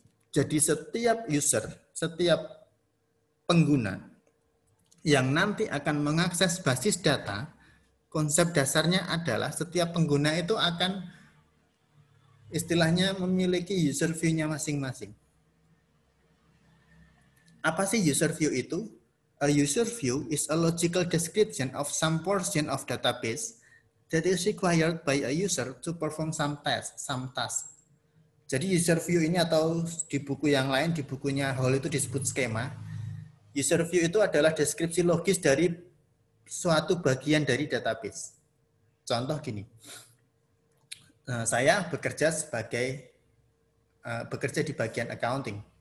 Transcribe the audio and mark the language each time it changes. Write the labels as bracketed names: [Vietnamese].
[Indonesian] Jadi setiap user, setiap pengguna yang nanti akan mengakses basis data, konsep dasarnya adalah setiap pengguna itu akan istilahnya memiliki user view-nya masing-masing. Apa sih user view itu? [English] A user view is a logical description of some portion of database that is required by a user to perform some task. [Indonesian] Jadi user view ini atau di buku yang lain, di bukunya Hall itu disebut skema. User view itu adalah deskripsi logis dari suatu bagian dari database. Contoh gini, saya bekerja di bagian accounting.